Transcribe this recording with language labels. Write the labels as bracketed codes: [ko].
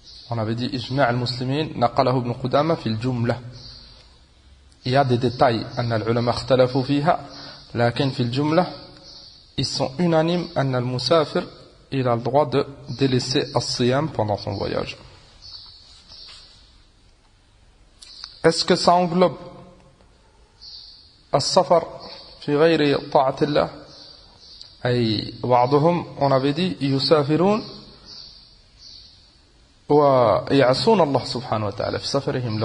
[fr] On avait dit [ar] إجماع المسلمين نقله ابن قدامة في الجملة. [fr] Il y a des détails [ar] أن العلماء اختلفوا فيها، لكن في الجملة [fr] ils sont unanimes [ar] أن المسافر [fr] il a le droit de délaisser الصيام pendant son voyage. Est-ce que ça englobe [ar] السفر في غير طاعة الله؟ أي بعضهم [fr] on avait dit [ar] يسافرون ويعصون الله سبحانه وتعالى في سفرهم.